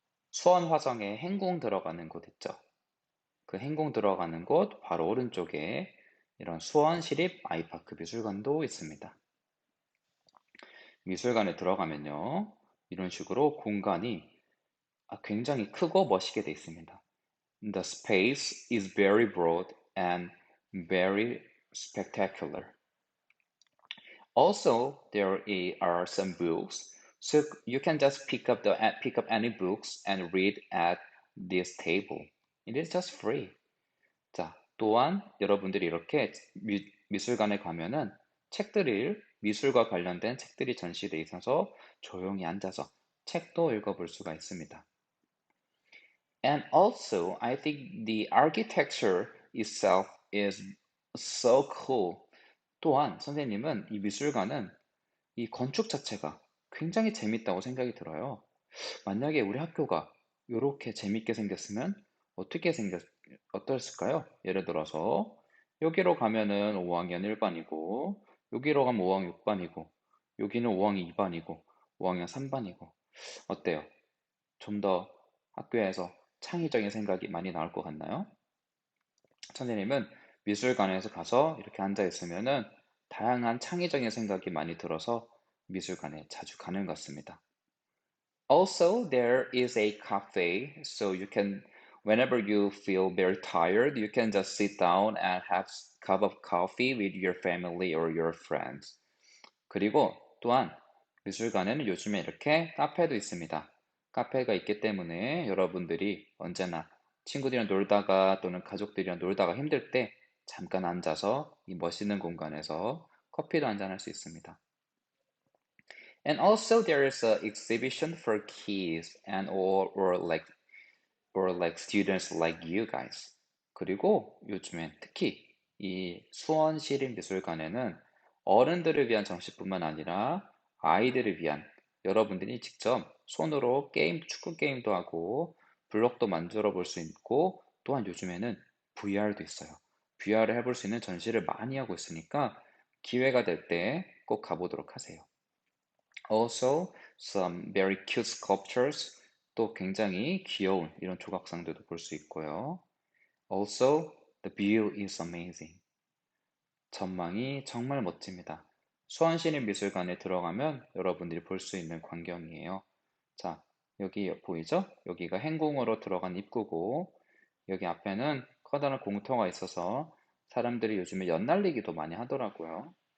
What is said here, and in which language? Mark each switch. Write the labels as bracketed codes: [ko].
[ko] 수원 화성에 행궁 들어가는 곳 있죠. 그 행궁 들어가는 곳 바로 오른쪽에 이런 수원시립 아이파크 미술관도 있습니다. 미술관에 들어가면요. 이런 식으로 공간이 굉장히 크고 멋있게 되어 있습니다. [en] The space is very broad and very spectacular. Also, there are some books, so you can just pick up any books and read at this table. It is just free. [ko] 자, 또한 여러분들이 이렇게 미술관에 가면은 미술과 관련된 책들이 전시되어 있어서 조용히 앉아서 책도 읽어볼 수가 있습니다. [en] And also, I think the architecture itself is so cool. [ko] 또한 선생님은 이 미술관은 이 건축 자체가 굉장히 재밌다고 생각이 들어요. 만약에 우리 학교가 이렇게 재밌게 생겼으면 어떻을까요? 예를 들어서 여기로 가면은 5학년 1반이고 여기로 가면 5학년 6반이고 여기는 5학년 2반이고 5학년 3반이고 어때요? 좀 더 학교에서 창의적인 생각이 많이 나올 것 같나요? 선생님은 미술관에서 가서 이렇게 앉아 있으면은 다양한 창의적인 생각이 많이 들어서 미술관에 자주 가는 것 같습니다. [en] Also, there is a cafe, so you can, whenever you feel very tired, you can just sit down and have a cup of coffee with your family or your friends. [ko] 그리고 또한 미술관에는 요즘에 이렇게 카페도 있습니다. 카페가 있기 때문에 여러분들이 언제나 친구들이랑 놀다가 또는 가족들이랑 놀다가 힘들 때 잠깐 앉아서 이 멋있는 공간에서 커피도 한잔할 수 있습니다. [en] And also there is an exhibition for kids and or like students like you guys. [ko] 그리고 요즘엔 특히 이 수원시립미술관에는 어른들을 위한 전시뿐만 아니라 아이들을 위한 여러분들이 직접 손으로 축구 게임도 하고 블록도 만들어 볼 수 있고 또한 요즘에는 VR도 있어요. VR을 해볼 수 있는 전시를 많이 하고 있으니까 기회가 될 때 꼭 가보도록 하세요. [en] Also, some very cute sculptures. [ko] 또 굉장히 귀여운 이런 조각상들도 볼 수 있고요. [en] Also, the view is amazing. [ko] 전망이 정말 멋집니다. 수원시립미술관에 들어가면 여러분들이 볼 수 있는 광경이에요. 자, 여기 보이죠? 여기가 행궁으로 들어간 입구고, 여기 앞에는 커다란 공터가 있어서 사람들이 요즘에 연날리기도 많이 하더라고요.